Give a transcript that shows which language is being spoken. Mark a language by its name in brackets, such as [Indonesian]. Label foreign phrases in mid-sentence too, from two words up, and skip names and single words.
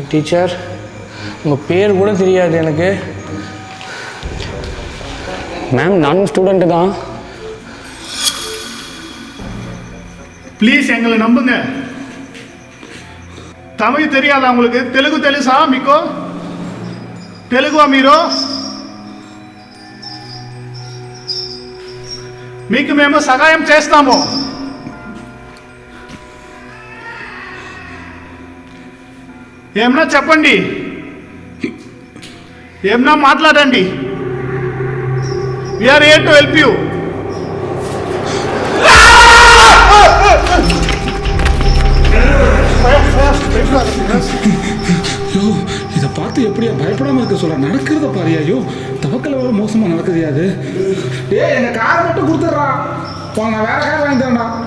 [Tamil] டீச்சர் உங்கள் பேர் கூட தெரியாது எனக்கு. மேம், நானும் ஸ்டூடெண்ட்டு தான். ப்ளீஸ் எங்களை நம்புங்க. தமிழ் தெரியாதா உங்களுக்கு? தெலுங்கு [Telugu] తెలుసా మీకు? తెలుగువా మీరు? మీకు మేము సహాయం చేస్తాము. ఏమన్నా చెప్పండి, ఏమన్నా మాట్లాడండి. [English] We are here to help you. [Tamil] ஐயோ, இதை பார்த்து எப்படியா பயப்படாமல் இருக்க சொல்ல? நடக்கிறத பாரியா? ஐயோ, தவக்கல வேற மோசமாக நடக்குது. அது எங்கள் காரை மட்டும் கொடுத்துட்றா, நான் வேற கார் வாங்கி தரேன்டா.